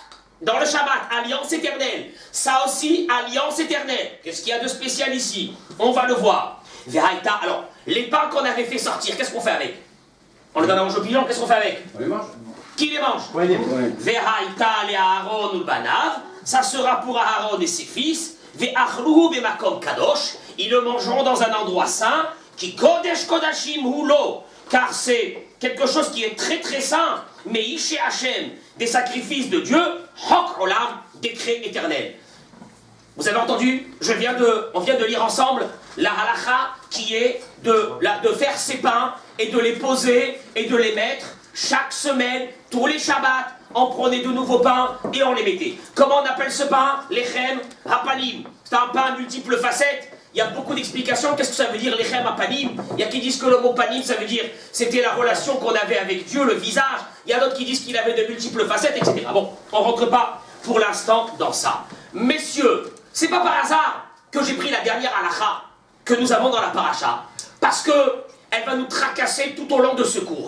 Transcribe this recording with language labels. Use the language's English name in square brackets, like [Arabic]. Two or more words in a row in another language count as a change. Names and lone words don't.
[French] Dans le Shabbat, alliance éternelle. Ça aussi, alliance éternelle. Qu'est-ce qu'il y a de spécial ici? On va le voir. Veraïta, alors, les pains qu'on avait fait sortir, qu'est-ce qu'on fait avec? On les donne à manger aux pigeons, qu'est-ce qu'on fait avec? On les mange. Qui les mange? Ouais. [Hebrew] והיתה לאהרן ולבניו, [French] ça sera pour Aaron et ses fils. [Hebrew] ואכלהו במקום קדוש, [French] ils le mangeront dans un endroit saint, qui [Hebrew] קדש קדשים הוא, [French] car c'est quelque chose qui est très saint, mais [Hebrew] אשי השם, [French] des sacrifices de Dieu, [Hebrew] חק עולם, [French] décret éternel. Vous avez entendu? On vient de lire ensemble la halakha qui est de faire ces pains et de les poser et de les mettre chaque semaine, tous les Shabbats, on prenait de nouveaux pains et on les mettait. Comment on appelle ce pain? [Hebrew] לחם הפנים. [French] C'est un pain à multiples facettes. Il y a beaucoup d'explications. Qu'est-ce que ça veut dire [Hebrew] לחם הפנים? [French] Il y a qui disent que le mot panim, ça veut dire c'était la relation qu'on avait avec Dieu, le visage. Il y a d'autres qui disent qu'il avait de multiples facettes, etc. Bon, on ne rentre pas pour l'instant dans ça. Messieurs, c'est pas par hasard que j'ai pris la dernière halakha que nous avons dans la paracha, parce que elle va nous tracasser tout au long de ce cours.